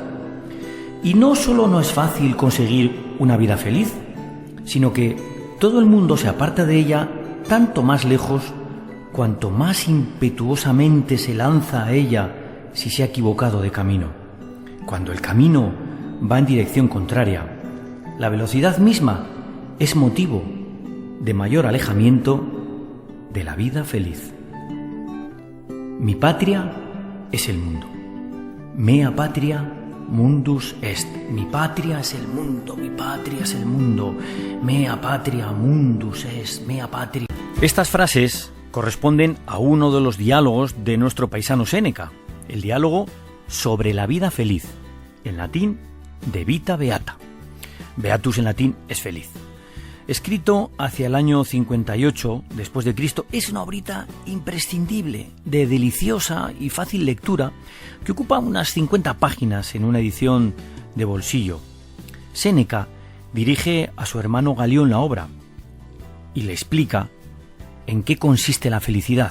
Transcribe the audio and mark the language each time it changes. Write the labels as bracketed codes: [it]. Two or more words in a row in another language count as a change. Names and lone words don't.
[es] Y no solo no es fácil conseguir una vida feliz, sino que todo el mundo se aparta de ella tanto más lejos cuanto más impetuosamente se lanza a ella si se ha equivocado de camino. Cuando el camino va en dirección contraria, la velocidad misma es motivo de mayor alejamiento de la vida feliz. Mi patria es el mundo. [la] Mea patria mundus est. [es] Mi patria es el mundo, mi patria es el mundo. [la] Mea patria mundus est, mea patria. [es] Estas frases corresponden a uno de los diálogos de nuestro paisano Séneca, el diálogo sobre la vida feliz, en latín [la] de vita beata. [es] Beatus en latín es feliz. Escrito hacia el año 58 después de Cristo, es una obrita imprescindible, de deliciosa y fácil lectura, que ocupa unas 50 páginas en una edición de bolsillo. Séneca dirige a su hermano Galión la obra y le explica en qué consiste la felicidad.